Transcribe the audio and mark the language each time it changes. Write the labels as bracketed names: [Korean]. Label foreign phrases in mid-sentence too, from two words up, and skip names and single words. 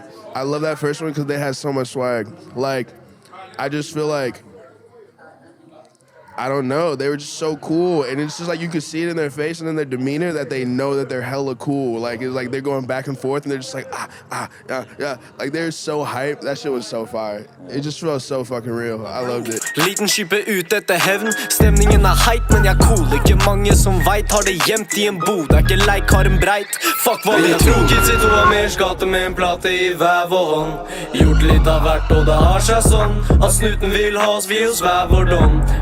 [English] I love that first one because they had so much swag. Like, I just feel like, I don't know, they were just so cool. And it's just like you could see it in their face and in their demeanor that they know that they're hella cool. Like, it's like they're going back and forth and they're just like, yeah. Like, they're so hyped. That shit was so fire. It just felt so fucking real. I loved it. [Norwegian] Liten skipet ute etter hevn. Stemningen er heit, men jeg cool. Ikke mange som veit har det gjemt i en bod. Er ikke leik, har en breit. Fuck hva vi tror. Kids i 2 Amers gate med en plate i hver vår hånd. Gjort litt av hvert, og det har seg sånn. At snuten vil ha oss, vi hos hver vår dom.